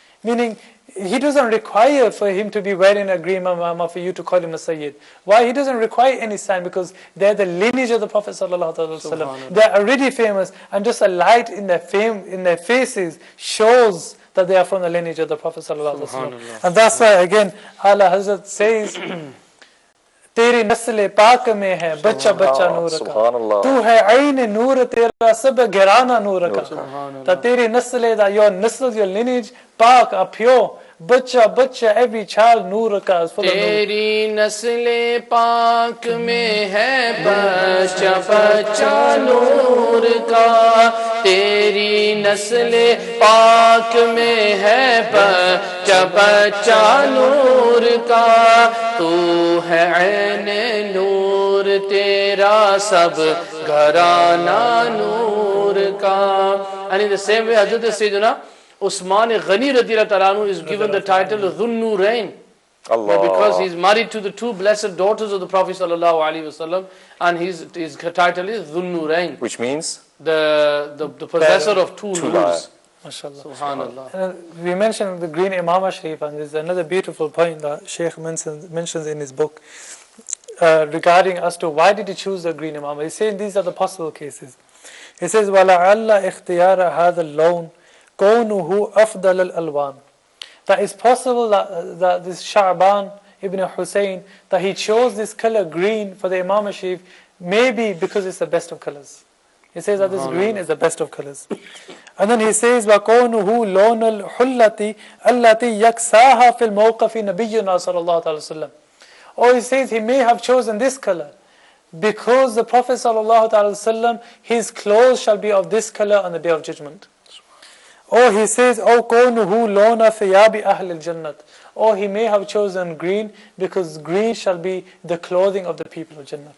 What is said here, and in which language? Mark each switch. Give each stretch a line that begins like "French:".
English: Meaning, he doesn't require for him to be wearing a green imama for you to call him a Sayyid. Why? He doesn't require any sign, because they're the lineage of the Prophet ﷺ. They're already famous, and just a light in their fame, in their faces, shows that they are from the lineage of the Prophet ﷺ. And that's why again Allah Hazrat says,
Hindi: तेरी नस्ल पाक में है बच्चा बच्चा नूर का, तू है आईन नूर तेरा सब घराना नूर का, that तेरी नस्ल,
English: that your nasl, your lineage,
Hindi: पाक,
English: are pure,
Hindi: बच्चा बच्चा,
English: every child
Hindi: नूर का,
English: is full of
Hindi: नूर. तेरी नस्ल पाक में है बच्चा बच्चा नूर का, तेरी नस्ल पाक में है बच्चा बच्चा नूर का, तू है ऐन नूर तेरा सब घराना नूर का.
English: And in the same way, Hazrat Sayyidina Usman Ghani radiyallahu ta'ala anhu is given the title Dhun Nurain, because he's married to the two blessed daughters of the Prophet sallallahu alaihi wasallam, and his title is Dhun Nurain, Which means? the possessor of two nurs. MashaAllah. Subhanallah. We mentioned the green Imam Sharif, and there's another beautiful point that Shaykh mentions in his book regarding as to why did he choose the green Imam. He's saying these are the possible cases. He says,
Arabic: وَلَعَلَّ اِخْتِيَارَ هَذَا اللَّوْنِ كَوْنُهُ أَفْضَلَ الْأَلْوَانِ,
English: that it's possible that this Sha'ban ibn Hussein, that he chose this color green for the Imam Sharif, maybe because it's the best of colors. He says that this green is the best of colors. And then he says,
Arabic: وَكَوْنُهُ لَوْنَ الْحُلَّةِ الَّتِي يَكْسَاهَا فِي الْمَوْقَفِ نَبِيُّنَا صلى الله عليه وسلم.
English: Or he says he may have chosen this color because the Prophet sallallahu alaihi wasallam, his clothes shall be of this color on the Day of Judgment. Or he says,
Arabic: أَوْ كَوْنُهُ لَوْنَ ثِيَابِ أَهْلِ الْجَنَّةِ,
English: or he may have chosen green because green shall be the clothing of the people of Jannah.